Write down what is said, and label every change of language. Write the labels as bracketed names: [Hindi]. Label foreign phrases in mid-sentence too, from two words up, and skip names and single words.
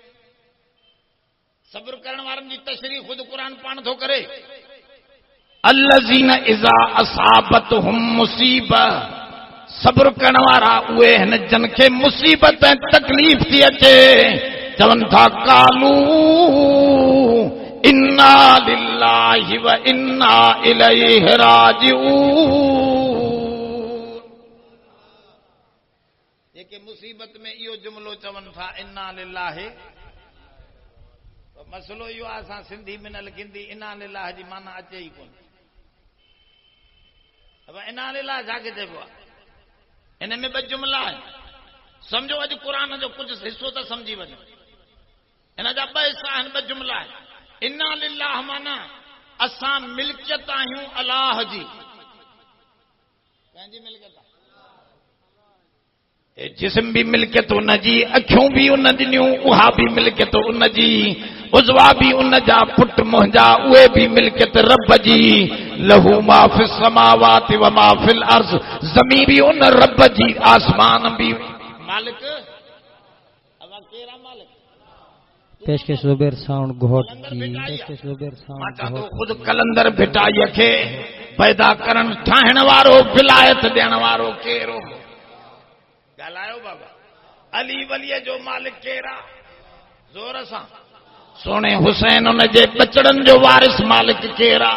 [Sindhi] सब्र करण वारनि जी तशरीह खुद कुरान पाण थो करे। [Arabic] الذين إذا أصابتهم مصيبة, [Sindhi] सब्र करण वारा उहे आहिनि जन खे मुसीबत ऐं तकलीफ़ थी अचे, चवनि था [Arabic] قالوا إنا لله وإنا إليه راجعون. [Sindhi] जेके मुसीबत में इहो जुमलो चवनि था [Arabic] إنا لله, [Sindhi] मसलो इहो आहे असां सिंधी में न लिखंदी [Arabic] إنا لله [Sindhi] जी माना अचे ई कोन। अब [Arabic] إنا لله [Sindhi] छाखे चइबो आहे? इन में ॿ जुमला आहिनि, सम्झो अॼु क़ुरान जो कुझु हिसो त सम्झी वञो। इन जा ॿ हिसा आहिनि, ॿ जुमला आहिनि। [Arabic] إنا لله [Sindhi] माना असां मिल्कियत आहियूं अलाह जी, कंहिंजी मिल्कियत आहे? जिस्म भी मिल्कियत उन जी, अखियूं भी उन ॾिनियूं उहा भी मिल्कियत उन जी, उज़वा भी उन जा, पुट मुंहिंजा उहे भी मिल्कियत रब जी। [Arabic] له ما في السماوات وما في الأرض, [Sindhi] ज़मीन भी उन रब जी, आसमान भी मालिक। अब केरा मालिक? [Urdu] पेशकश ज़ुबैर साउंड घोट की, पेशकश ज़ुबैर साउंड घोट [Sindhi] खुद कलंदर भिटाईअ खे पैदा करण ठाहिण वारो, विलायत ॾियण वारो केरो? ॻाल्हायो बाबा। अली वलीअ जो मालिक केरा? ज़ोर सां। सोने हुसैन उन जे बचड़नि जो वारिस मालिक केरा?